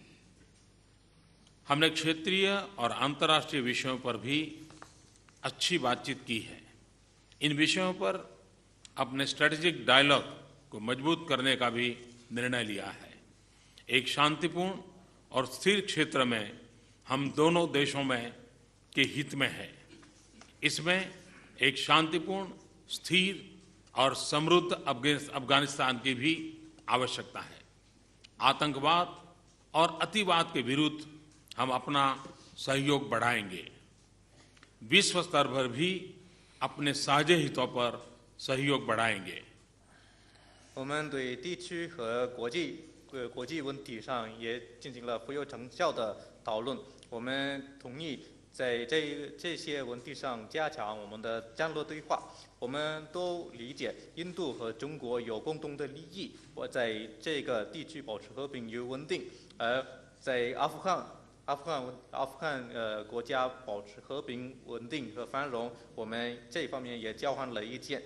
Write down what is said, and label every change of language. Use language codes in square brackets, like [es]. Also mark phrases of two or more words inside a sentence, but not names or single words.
[hi] हमने क्षेत्रीय और अंतर्राष्ट्रीय विषयों पर भी अच्छी बातचीत की है। इन विषयों पर अपने [en] strategic dialogue [hi] को मजबूत करने का भी निर्णय लिया है। एक शांतिपूर्ण और स्थिर क्षेत्र में हम दोनों देशों में के हित में है। इसमें एक शांतिपूर्ण, स्थिर और समृद्ध अफगानिस्तान की भी आवश्यकता है। आतंकवाद और अतिवाद के विरुद्ध हम अपना सहयोग बढ़ाएंगे। विश्व स्तर पर भी अपने साझे हितों पर सहयोग बढ़ाएंगे। [zh] 我们对地区和国际问题上也进行了富有成效的讨论。我们同意在这些问题上加强我们的战略对话。我们都理解印度和中国有共同的利益，我在这个地区保持和平与稳定，而在阿富汗国家保持和平稳定和繁荣，我们这方面也交换了意见。